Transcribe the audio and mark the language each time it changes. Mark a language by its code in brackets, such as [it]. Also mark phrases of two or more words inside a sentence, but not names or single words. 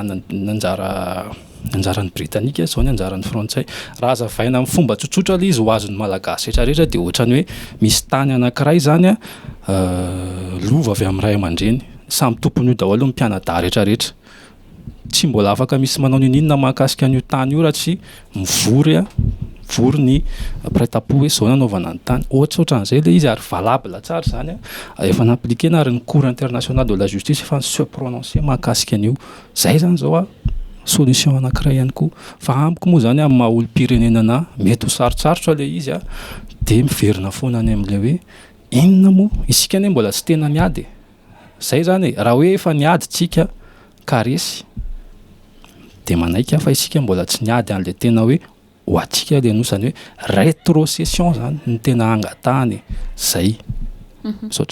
[mg] anjaran'ny britanika zao ny anjaran'ny frantsay raha azavaina amin'ny fomba tsotsotra ilay izy ho azon'ny malagasy rehetrarehetra dia ohatrany hoe misy tany anankiray zany lova avy amin'ny ray aman-dreny samy tompon'io daholo ny mpianadahy rehetrarehetra tsy mbola afaka misy manao ninona mahakasika an'io tany io raha tsy mivory ny prêt-à-pot hoe zao nanaovana ny tany ohatran'izay ilay izy ary valable tsara zany efa naaplikena ary ny [fr] cour international de la justice [mg] efa [fr] se prononcer [mg] mahakasika an'io zay zany zao solution anankiray ihany koa fa amiko moa zany amin'ny maha olom-pirenenana mety ho sarotsarotra ilay izy dia miverina foana any amin'ilay hoe inona moa isika anie mbola tsy tena niady zay zany raha hoe efa niady tsika karesy dia manaika fa isika mbola tsy niady an'ilay tena hoe ho atsika ilay nosany hoe rétrocession zany ny tena angatahany zay misaotra